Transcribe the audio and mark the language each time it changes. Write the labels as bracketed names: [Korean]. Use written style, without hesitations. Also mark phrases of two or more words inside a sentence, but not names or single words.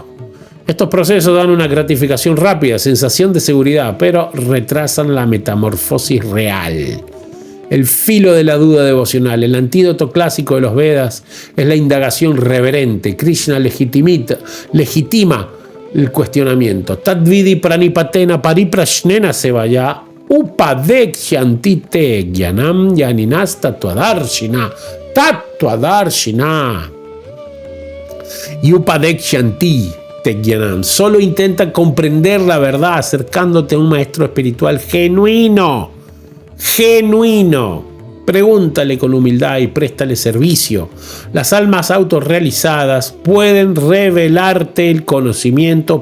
[Spanish] Estos procesos dan una gratificación rápida, sensación de seguridad, pero retrasan la metamorfosis real. El filo de la duda devocional, el antídoto clásico de los Vedas, es la indagación reverente. Krishna legitima el cuestionamiento. [Sanskrit] Tadvidi pranipatena pariprashnena sevaya upadekshanti te gyanam yaninas tatuadarshina. Y upadekshanti te gyanam. [Spanish] Solo intenta comprender la verdad acercándote a un maestro espiritual genuino. Pregúntale con humildad y préstale servicio. Las almas autorrealizadas pueden revelarte el conocimiento.